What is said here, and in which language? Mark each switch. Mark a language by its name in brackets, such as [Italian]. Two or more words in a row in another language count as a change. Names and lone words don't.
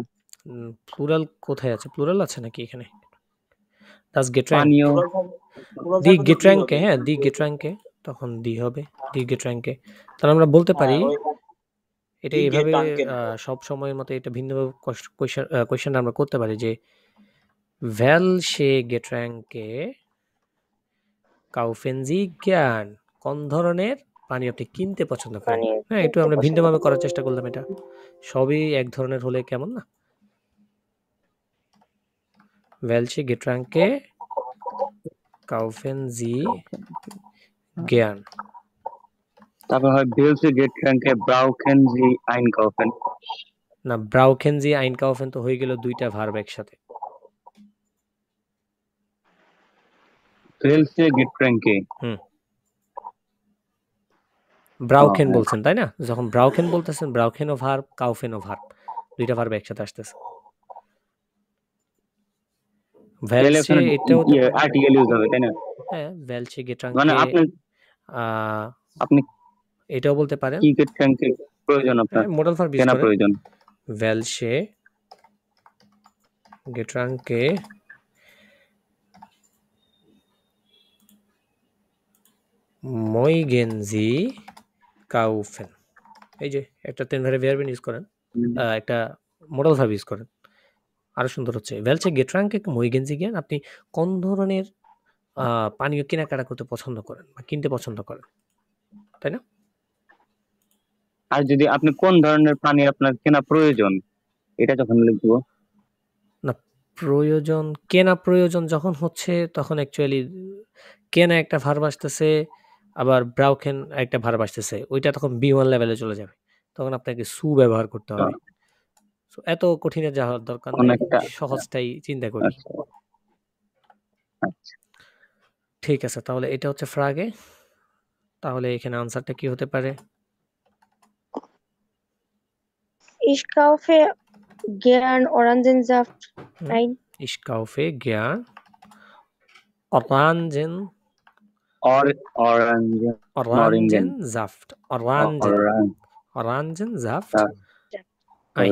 [Bangla] প্লুরাল কোথায় আছে? প্লুরাল আছে নাকি এখানে? [German] das Getränk [Bangla] পানীয়। [German] die Getränke, হ্যাঁ die Getränke, তখন দি হবে die Getränke. [Bangla] তাহলে আমরা বলতে পারি এটা Die এভাবে Getränke। সব সময়ের মতো এটা ভিন্নভাবে কোয়েশ্চেন আমরা করতে পারি যে [German] welche Getränke kaufen Sie gern? [Bangla] কোন ধরনের পানি আপনি কিনতে পছন্দ করেন? পানি হ্যাঁ, একটু কিনতে আমরা পছন্দ ভিন্নভাবে করেন। করার চেষ্টা করলাম এটা। সবই এক ধরনের হলে কেমন না? [German] welche Getränke kaufen Sie gern? [Bangla] তারপর হয় [German] welche Getränke brauchen Sie einkaufen. [Bangla] না, [German] brauchen Sie einkaufen [Bangla] তো হয়ে গেল দুইটা ভার্ব একসাথে। [German] welche Getränke [Bangla] ব্রাউকেন হ্যাঁ। বলছেন তাই না? যখন ব্রাউকেন বলতেছেন, ব্রাউকেনও ভার্ব, কাউফেনও ভার্ব, দুইটা ভার্ব একসাথে আসতেছে। welche এটাও তো আর্টিকেল ইউজ হবে তাই না? হ্যাঁ, welche মানে Getränke আপনি এটাও বলতে পারেন। কি গেট র্যাঙ্কে প্রয়োজন আপনার, হ্যাঁ, মোডাল ভার্ব ইউজ কেনা করেন। প্রয়োজন। [German] welche Getränke mögen Sie kaufen? [Bangla] এই যে একটা তিন ধারে ভার্ব ইউজ করেন, একটা মোডাল ভার্ব ইউজ করেন, আরো সুন্দর হচ্ছে। [German] welche Getränke mögen Sie gern? [Bangla] আপনি কোন ধরনের পানীয় কেনাকাটা করতে পছন্দ করেন বা কিনতে পছন্দ করেন, তাই না? আর যদি আপনি কোন ধরনের পানি আপনার কেনা প্রয়োজন, এটা যখন লিখবো। না, প্রয়োজন, কেনা প্রয়োজন যখন হচ্ছে তখন অ্যাকচুয়ালি কেনা একটা ভার্ব আসতেছে, আবার ব্রাউকেন একটা ভার্ব আসতেছে, ওইটা তখন B1 লেভেলে চলে যাবে, তখন আপনাকে সু ব্যবহার করতে হবে। So, এত কঠিনে যাওয়ার দরকার নেই, অনেকটা সহজটাই চিন্তা করি। আচ্ছা আচ্ছা ঠিক আছে, তাহলে এটা হচ্ছে ফ্রাগে। তাহলে এখানে আনসারটা কি হতে পারে? [German] Ich kaufe gern Orangensaft ein. Ich kaufe gern Orangensaft. Orangensaft ein.